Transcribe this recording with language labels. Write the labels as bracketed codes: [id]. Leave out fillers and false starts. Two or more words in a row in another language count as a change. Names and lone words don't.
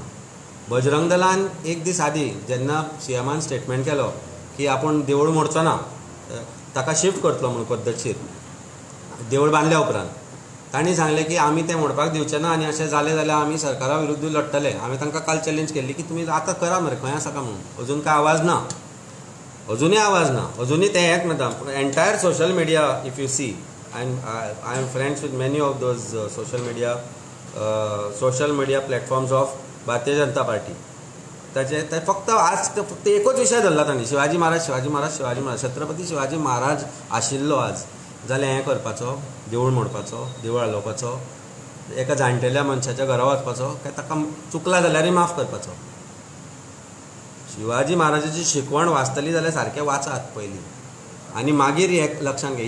[kok] बजरंग दलान एक दीस आदी जेन्ना CMान स्टेटमेंट केलो की आपूण देवूळ मोडचो ना, ताका शिफ्ट करतलो म्हणून पद्दतशीर देवूळ बांदल्या उपरांत, तांणी सांगलें की आमी तें मोडपाक दिवचे ना आनी अशें जालें जाल्यार आमी सरकारा विरुद्ध लडटले. हांवें तांकां काल चॅलेंज केल्ली की तुमी आतां करा मरे, खंय आसा काय म्हणून. अजून कांय आवाज ना, अजुनूय आवाज ना, अजुनूय तें हेंच म्हणटा. [en] Entire social media if you see, I am friends with many of those social media platforms of Bharatiya Janata Party. [kok] ताचे ते फक्त आज फक्त एकूच विशय धरला तांणी, शिवाजी महाराज शिवाजी महाराज शिवाजी महाराज. छत्रपती शिवाजी महाराज आशिल्लो आज जाल्यार हें करपाचो, देवूळ मोडपाचो, देवूळ हालोवपाचो, एका जाणटेल्या मनशाच्या घरा वचपाचो, काय ताका चुकला जाल्यारय माफ करपाचो. शिवाजी महाराजाची शिकवण वाचतली जाल्यार सारकें वाचात पयलीं आनी मागीर हें लक्षांत घे.